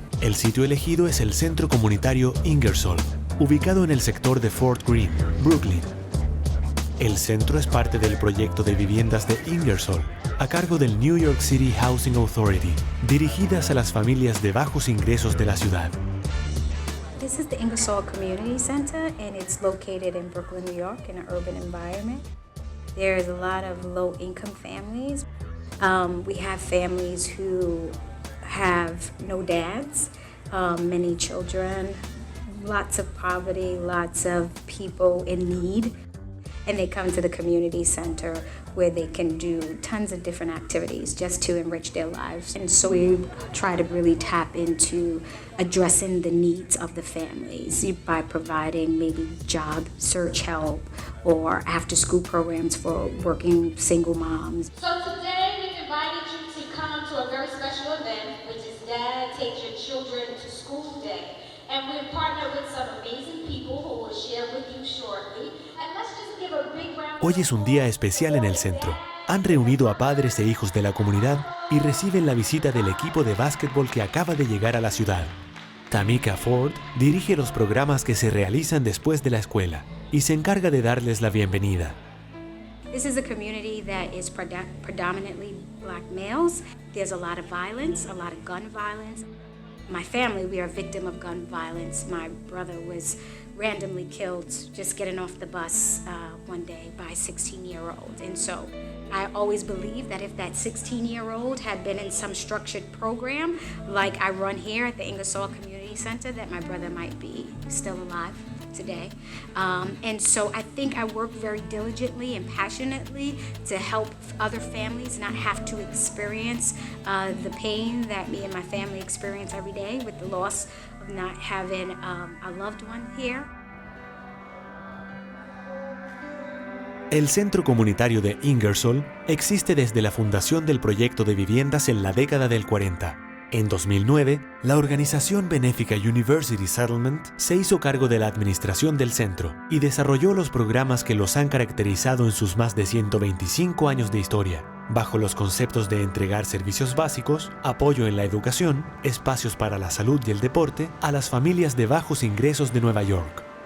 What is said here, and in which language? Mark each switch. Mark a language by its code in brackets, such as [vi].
[es] El sitio elegido es el centro comunitario Ingersoll, ubicado en el sector de Fort Greene, Brooklyn. El centro es parte del proyecto de viviendas de Ingersoll, a cargo del New York City Housing Authority, dirigidas a las familias de bajos ingresos de la ciudad. [en] This is the Ingersoll Community Center, and it's located in Brooklyn, New York, in an urban environment. There's a lot of low-income families. We have families who have no dads, many children, lots of poverty, lots of people in need. And they come to the community center where they can do tons of different activities just to enrich their lives. And so we try to really tap into addressing the needs of the families by providing maybe job search help or after-school programs for working single moms. So today we've invited you to come to a very special event, which is Dad Takes Your Children to School Day. And we've partnered with some amazing people who will share with you shortly. And let's just give a big round. [es] Hoy es un día especial en el centro. Han reunido a padres e hijos de la comunidad y reciben la visita del equipo de básquetbol que acaba de llegar a la ciudad. Tamika Ford dirige los programas que se realizan después de la escuela y se encarga de darles la bienvenida. [en] This is a community that is predominantly black males. There's a lot of violence, a lot of gun violence. My family, we are a victim of gun violence. My brother was randomly killed just getting off the bus one day by a 16-year-old. And so I always believe that if that 16-year-old had been in some structured program like I run here at the Ingersoll Community Center, that my brother might be still alive today. And so I think I work very diligently and passionately to help other families not have to experience the pain that me and my family experience every day with the loss of not having a loved one here. [es] El Centro Comunitario de Ingersoll existe desde la fundación del proyecto de viviendas en la década del 40. En 2009, la organización benéfica University Settlement se hizo cargo de la administración del centro y desarrolló los programas que los han caracterizado en sus más de 125 años de historia, bajo los conceptos de entregar servicios básicos, apoyo en la educación, espacios para la salud y el deporte a las familias de bajos ingresos de Nueva York.